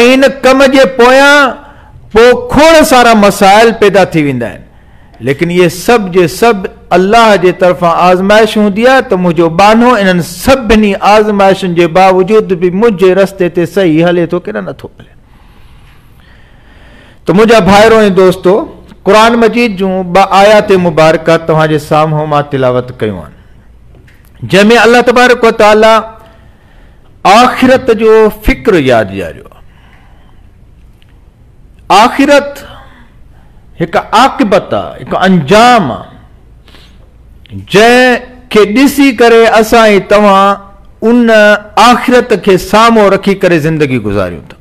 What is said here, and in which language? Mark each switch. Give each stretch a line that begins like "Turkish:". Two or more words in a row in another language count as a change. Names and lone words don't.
Sindhi: ऐं इन कम जे पोयां पोइ खोड़ सारा मसाइल पैदा थी वेंदा आहिनि, लेकिन ये सब जे सब अल्लाह जे तरफ़ां आज़माइश हूंदी आहे त मुंहिंजो बानो इन्हनि सभिनी आज़माइशुनि जे बावजूद बि मुंहिंजे रस्ते ते सही हले थो कि नथो हले। त मुंहिंजा भाइरो ऐं दोस्तो, क़ुरान मजीद जूं ॿ आयात मुबारका तव्हांजे साम्हूं मां तिलावत कयूं आहिनि, जंहिंमें
Arabic: الله تبارك و تعالى
Sindhi: आख़िरत जो फ़िक्र यादि ॾियारियो आहे। आख़िरत हिकु आक़िबत आहे, हिकु अंजाम आहे, जंहिंखे ॾिसी करे असां ऐं तव्हां उन आख़िरत खे साम्हूं रखी करे ज़िंदगी गुज़ारियूं था।